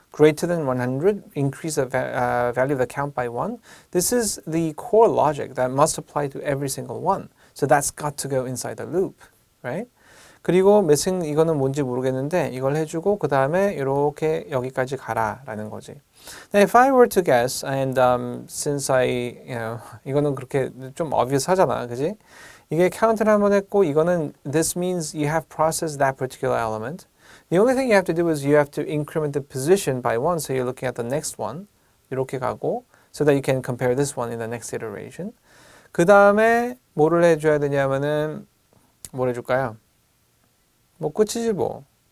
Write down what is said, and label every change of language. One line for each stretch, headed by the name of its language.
English: Greater than 100, increase the value of the count by 1. This is the core logic that must apply to every single one. So that's got to go inside the loop, right?
Korean: 그리고 missing 이거는 뭔지 모르겠는데 이걸 해주고 그 다음에 이렇게 여기까지 가라라는 거지.
English: Now if I were to guess, and since
Korean: 이거는 그렇게 좀
English: obvious
Korean: 하잖아, 그지? 이게 count를 한번 했고 이거는
English: this means you have processed that particular element. The only thing you have to do is you have to increment the position by 1, so you're looking at the next one.
Korean: 이렇게 가고
English: so that you can compare this one in the next iteration.
Korean: 그 다음에 뭐를 해줘야 되냐면은 뭘 해줄까요? 뭐 끝이지 뭐.